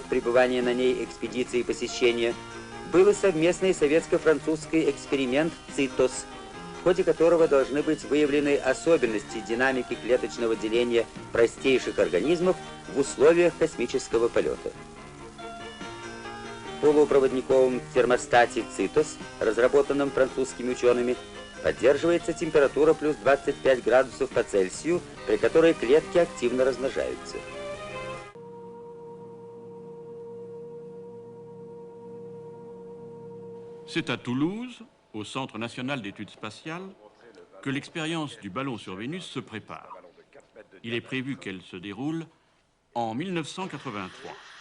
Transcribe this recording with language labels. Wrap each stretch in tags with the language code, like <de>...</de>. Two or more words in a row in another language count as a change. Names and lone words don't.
<ru>пребывания на ней экспедиции посещения, был и совместный советско-французский эксперимент «ЦИТОС», в ходе которого должны быть выявлены особенности динамики клеточного деления простейших организмов в условиях космического полета. В полупроводниковом термостате «ЦИТОС», разработанном французскими учеными, поддерживается температура плюс 25 градусов по Цельсию, при которой клетки активно размножаются.</ru> <fr>C'est à Toulouse, au Centre national d'études spatiales, que l'expérience du ballon sur Vénus se prépare. Il est prévu qu'elle se déroule en 1983.</fr>